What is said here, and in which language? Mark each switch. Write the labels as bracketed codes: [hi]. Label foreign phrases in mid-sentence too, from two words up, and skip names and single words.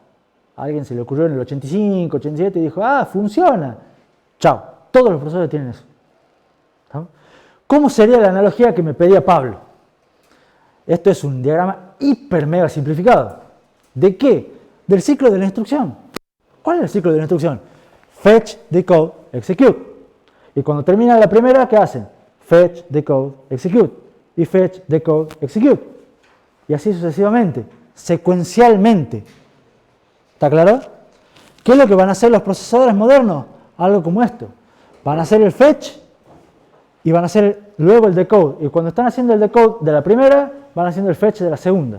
[es] A alguien se le ocurrió en el 85, 87 y dijo, funciona. Chao, todos los procesadores tienen eso. ¿Estamos? ¿Cómo sería la analogía que me pedía Pablo? Esto es un diagrama hiper mega simplificado. ¿De qué? Del ciclo de la instrucción. ¿Cuál es el ciclo de la instrucción? [en] Fetch, decode, execute. [es] Y cuando termina la primera, ¿qué hacen? [en] Fetch, decode, execute. Y fetch, decode, execute. [es] Y así sucesivamente, secuencialmente. ¿Está claro? ¿Qué es lo que van a hacer los procesadores modernos? Algo como esto. Van a hacer el fetch y van a hacer luego el decode. Y cuando están haciendo el decode de la primera, van haciendo el fetch de la segunda.